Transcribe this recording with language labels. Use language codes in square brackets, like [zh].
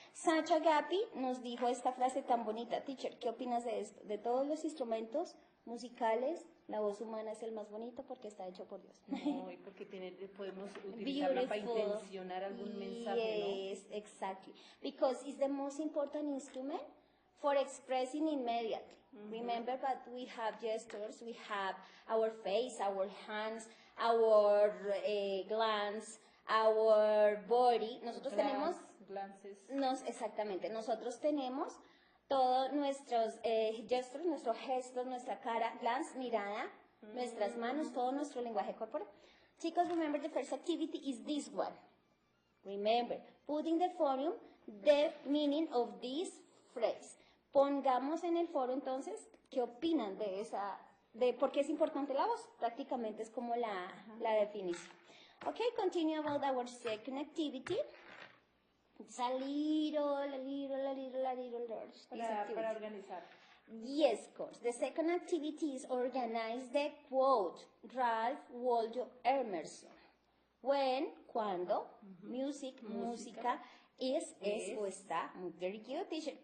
[es] Sacha Gapi nos dijo esta frase tan bonita. Teacher, ¿qué opinas de esto? De todos los instrumentos musicales, la voz humana es el más bonito porque está hecho por Dios. No, y porque podemos utilizarla para intencionar algún mensaje, [en] Yes, exactly. Because it's the most important instrument for expressing immediately. Remember that we have gestures, we have our face, our hands, our glance, our body. [es] Nosotros tenemos... [en] Glances. [es] Exactamente, nosotros tenemos todos nuestros gestos, nuestros gestos, nuestra cara, glance, mirada, nuestras manos, todo nuestro lenguaje corporal. [en] Chicos, remember the first activity is this one. Remember, put in the forum the meaning of this phrase. [es] Pongamos en el foro entonces qué opinan de por qué es importante la voz. Prácticamente es como la definición. [en] Okay, continue about our second activity. It's a little large. [es] Para organizar. [en] Yes, of course. The second activity is organize the quote. Ralph Waldo Emerson. When, cuando, music, música, [es] es o está. [en] Very good, teacher.